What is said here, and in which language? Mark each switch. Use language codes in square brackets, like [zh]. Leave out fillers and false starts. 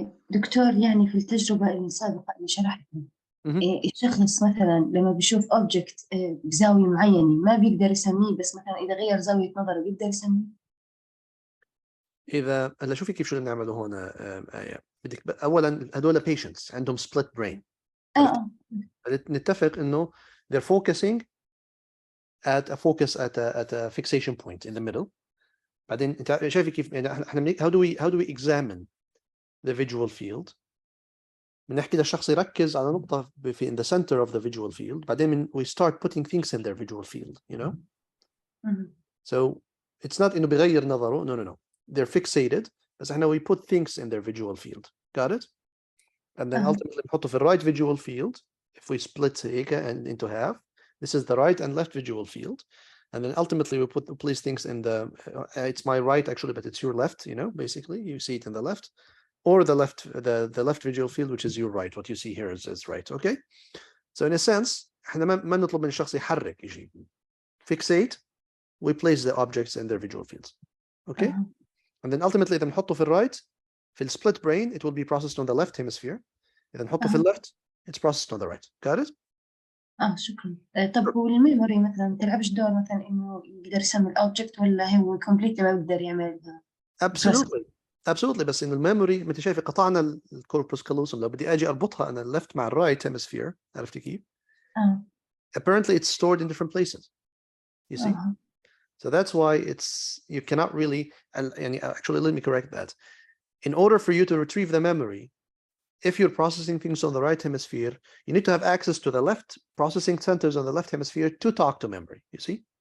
[ar] دكتور، يعني في التجربة السابقة اللي شرحتها الشخص مثلا لما بيشوف اوبجكت بزاوية معينة ما بيقدر يسميه، بس مثلا إذا غير زاوية نظره بيقدر يسميه. إذا هلا شوفي كيف شو اللي بنعمله هون آية. بدك أولا هدول patients عندهم split brain. نتفق إنه [en] they're focusing at a fixation point in the middle. [ar] بعدين أنت شايفي كيف يعني إحنا [en] how do we examine the visual field؟ [ar] بنحكي للشخص يركز على نقطة في [en] in the center of the visual field. بعدين we start putting things in their visual field, So it's not [ar] إنه بغير نظره. [en] No. They're fixated. [ar] بس إحنا [en] we put things in their visual field. Got it? And then ultimately [ar] بنحطه في [en] right visual field. If we split [ar] هيك [en] and into half, this is the right and left visual field. And then ultimately we place things in the, it's my right actually, but it's your left, basically you see it in the left, or the left visual field, which is your right. What you see here is right. Okay. [ar] So in a sense, احنا ما نطلب من الشخص يحرك شيء. [en] Fixate, we place the objects in their visual fields. Okay. And then ultimately [ar] إذا نحطه في [en] right, في split brain, it will be processed on the left hemisphere. [ar] إذا نحطه في [en] left, it's processed on the right. Got it? [ar] شكرا. طب والميموري مثلا تلعبش دور مثلا إنه يقدر يسمي الأوبجكت، ولا هو completely ما بيقدر يعملها؟ [en] Absolutely. [ar] بس إنه الميموري مثل شايفة قطعنا الكوربوس كالوسوم، لو بدي أجي أربطها أنا الليفت مع الرايت hemisphere، عرفتي كيف؟ [en] Apparently it's stored in different places. You see? So that's why you cannot really, actually let me correct that. In order for you to retrieve the memory, if you're processing things on the right hemisphere, you need to have access to the left processing centers on the left hemisphere to talk to memory, you see?